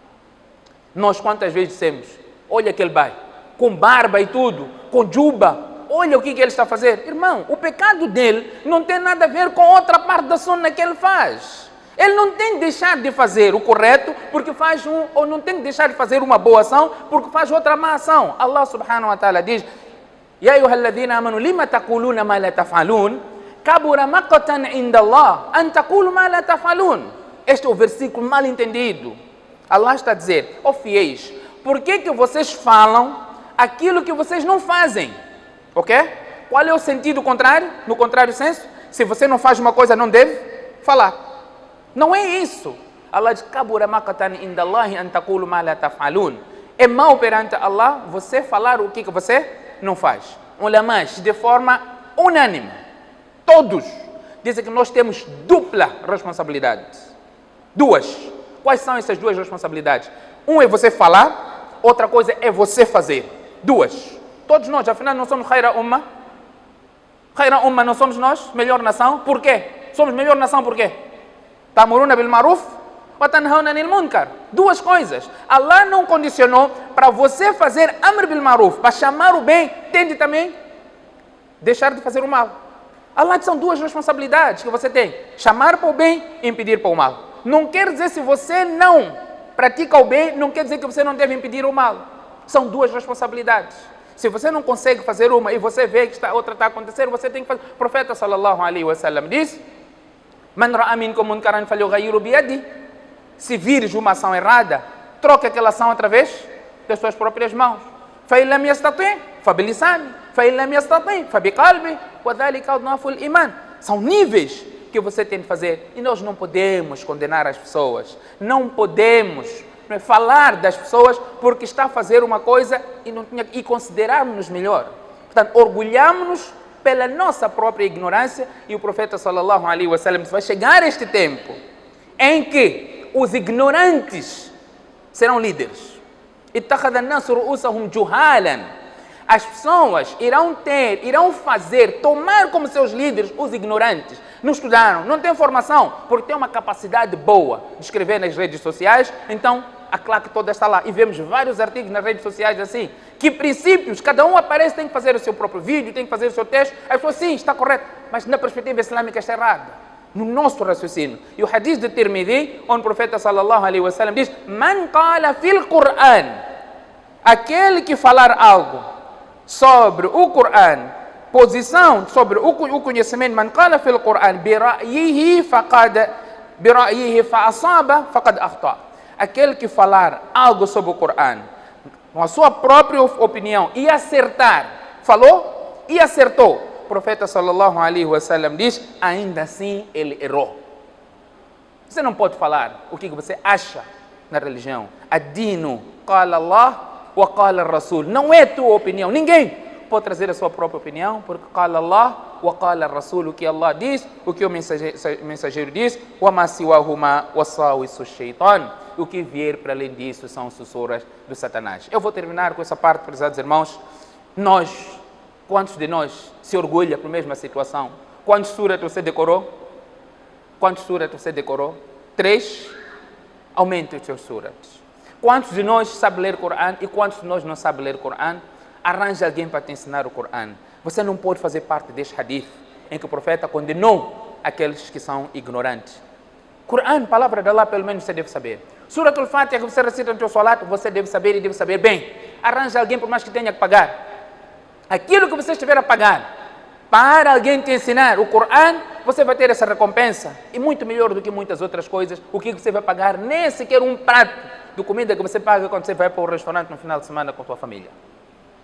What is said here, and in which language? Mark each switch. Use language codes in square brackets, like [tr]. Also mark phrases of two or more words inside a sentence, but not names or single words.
[pt] Nós quantas vezes dissemos, olha aquele bai, com barba e tudo, com juba, olha o que ele está a fazer. Irmão, o pecado dele não tem nada a ver com outra parte da sunna que ele faz. Ele não tem de deixar de fazer o correto porque faz ou não tem de deixar de fazer uma boa ação porque faz outra má ação. [ar] الله سبحانه وتعالى diz, يا أيها الذين آمنوا لم تقولون ما لا تفعلون كبر مقتا عند الله أن تقولوا ما لا تفعلون. [pt] Este é o versículo mal entendido. Allah está a dizer, ó fiéis, por que vocês falam aquilo que vocês não fazem? Ok? Qual é o sentido contrário? No contrário senso, se você não faz uma coisa, não deve falar. Não é isso. Allah diz, [ar] كبر مقتا عند الله أن تقولوا ما لا تفعلون. [pt] É mau perante Allah você falar o que você não faz. Ulamás, de forma unânime, todos dizem que nós temos dupla responsabilidade. Duas. Quais são essas duas responsabilidades? Um é você falar, outra coisa é você fazer. Duas. Todos nós, afinal, não somos [ar] خير أمة. خير أمة [pt] não somos nós, melhor nação. Por quê? Somos melhor nação por quê? [ar] تأمرون بالمعروف وتنهون عن المنكر. [pt] Duas coisas. Allah não condicionou para você fazer [ar] أمر بالمعروف, [pt] para chamar o bem, tem de também deixar de fazer o mal. Allah são duas responsabilidades que você tem: chamar para o bem e impedir para o mal. Não quer dizer se você não pratica o bem, não quer dizer que você não deve impedir o mal. São duas responsabilidades. Se você não consegue fazer uma e você vê que outra está acontecendo, você tem que fazer. O profeta [ar] صلى الله عليه وسلم diz: من رأى منكم منكرا فليغيره بيده. [pt] Se vires uma ação errada, troque aquela ação através das suas próprias mãos. [ar] فإن لم يستطع فبلسانه فإن لم يستطع فبقلبه وذلك أضعف الإيمان. [pt] São níveis que você tem de fazer e nós não podemos condenar as pessoas. Não podemos falar das pessoas porque está a fazer uma coisa e considerarmos-nos melhor. Portanto, orgulhamos-nos pela nossa própria ignorância e o profeta [ar] صلى الله عليه وسلم [pt] vai chegar este tempo em que os ignorantes serão líderes. [ar] اتخذ الناس رؤوسهم جهالا. [pt] As pessoas irão fazer, tomar como seus líderes os ignorantes. Não estudaram, não têm formação, porque têm uma capacidade boa de escrever nas redes sociais, então a claque toda está lá. E vemos vários artigos nas redes sociais assim, que princípios, cada um aparece, tem que fazer o seu próprio vídeo, tem que fazer o seu texto. As pessoas, sim, está correto, mas na perspectiva islâmica está errado, no nosso raciocínio. E o hadith de Tirmidhi, onde o profeta [ar] صلى الله عليه وسلم [pt] diz: [ar] من قال في القرآن, [pt] aquele que falar algo sobre o Qur'an, posição sobre o conhecimento, [ar] من قال في القرآن برأيه فأصاب فقد أخطأ. [pt] Aquele que falar algo sobre o Qur'an com a sua própria opinião e acertar, falou e acertou, o profeta [ar] صلى الله عليه وسلم [pt] diz: ainda assim ele errou. Você não pode falar o que você acha na religião. [ar] الدين قال الله وقال الرسول. [pt] Não é tua opinião. Ninguém pode trazer a sua própria opinião, porque [ar] قال الله وقال الرسول, [pt] o que Allah diz, o que o mensageiro diz, [ar] وما سواهما وساوس الشيطان. [pt] O que vier para além disso são sussurras do Satanás. Eu vou terminar com essa parte, prezados irmãos. Quantos de nós se orgulha por mesma situação? Quantos suras você decorou? Quantos suras você decorou? 3. Aumente os seus suras. Quantos de nós sabe ler Corão e quantos de nós não sabe ler Corão? Arranje alguém para te ensinar o Corão. Você não pode fazer parte deste hadith em que o profeta condenou aqueles que são ignorantes. Corão, palavra de Allah, pelo menos você deve saber. Surat al-Fatiha que você recita no seu salat, você deve saber e deve saber bem. Arranje alguém, por mais que tenha que pagar. Aquilo que você estiver a pagar para alguém te ensinar o Corão, você vai ter essa recompensa. E muito melhor do que muitas outras coisas. O que você vai pagar? Nem sequer um prato de comida que você paga quando você vai para o restaurante no final de semana com a sua família.